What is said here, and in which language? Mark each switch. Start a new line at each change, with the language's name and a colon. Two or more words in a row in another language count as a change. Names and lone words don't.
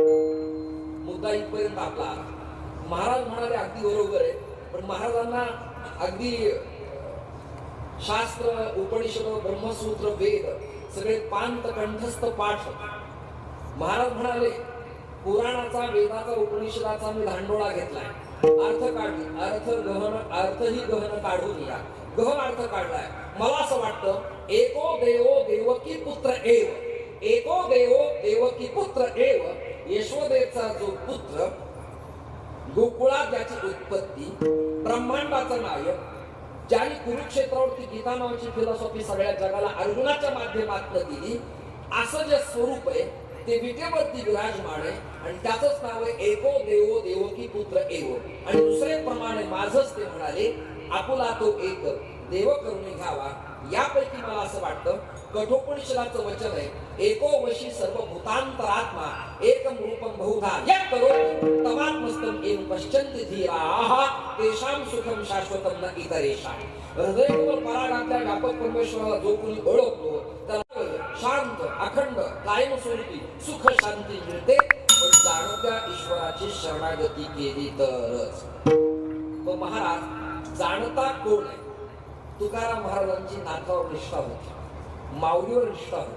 Marathi: मुद्दा इथपर्यंत आपला आला. महाराज म्हणाले अगदी बरोबर आहे, पण महाराजांना अगदी शास्त्र, उपनिषद, ब्रह्मसूत्र, वेद सगळे पांत कंठस्थ पाठ. महाराज म्हणाले, पुराणाचा, वेदाचा, उपनिषदाचा मी धांडोळा घेतलाय, अर्थ काढली, अर्थही गहन काढून या, गहन अर्थ काढलाय. मला असं वाटतं,
Sanskrit: एको देवो देवकी पुत्र एव, एको देवो देवकी पुत्र एव,
Marathi: यशोदेचा जो पुत्र, गोकुळात ज्याची उत्पत्ती, ब्रह्मांडाचा नायक, ज्याने कुरुक्षेत्रावरती गीता नावाची फिलॉसॉफी सगळ्या जगाला अर्जुनाच्या माध्यमातून दिली, असं जे स्वरूप आहे ते विटेवरती विराजमान आहे आणि त्याचंच नाव आहे
Sanskrit: एको देवो देवकी पुत्र एव.
Marathi: आणि दुसरे प्रमाणे माझंच ते म्हणाले, आपुला तो एक देव करून घ्यावा. यापैकी मला असं वाटतं, कठोपनिषदाचं वचन आहे,
Sanskrit: एको वशी सर्व भूतांतरात्मा एकम रूपम बहुधा यत् करोति तमात्मस्तम एव पश्यन्ति धीराः तेषां सुखम शाश्वतम न इतरेषां.
Marathi: हृदयकमल परागातल्या व्यापक परमेश्वराला जो कोणी ओळखतो त्याला शांत, अखंड, कायमस्वरूपी सुख शांती मिळते. पण जाणत्या ईश्वराची शरणागती केली तरच. मग महाराज जाणता कोण आहे? तुकाराम महाराजांची नाथावर निष्ठा होती, माऊलीवर निष्ठा होती.